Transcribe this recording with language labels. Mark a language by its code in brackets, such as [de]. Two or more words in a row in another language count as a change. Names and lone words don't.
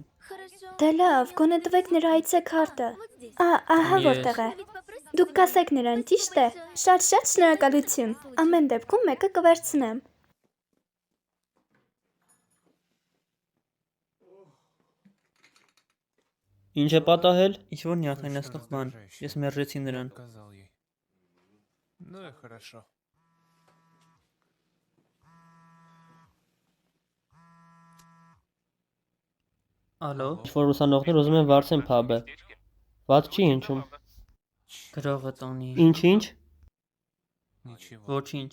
[hy] Դե լավ, գոնե տվեք նրա այցեքարտը։ Ահա որտեղ է։ Դուք կասեք նրան, ճիշտ է։ Շատ շնորհակալություն։ Ամեն դեպքում մեկը կվերցնեմ։ Ինչ է պատահել։ Ինչ որ նյարդայնացնող բան։ Ես մերժեցի նրան։ [ru] Ну и хорошо. [hy] Ալո։ Ինչ-որ ուսանողներ ուզում են վարձեն փաբը։ Ված չի հնչում։ Գրողը տոնի։ Ինչ։ Ոչինչ։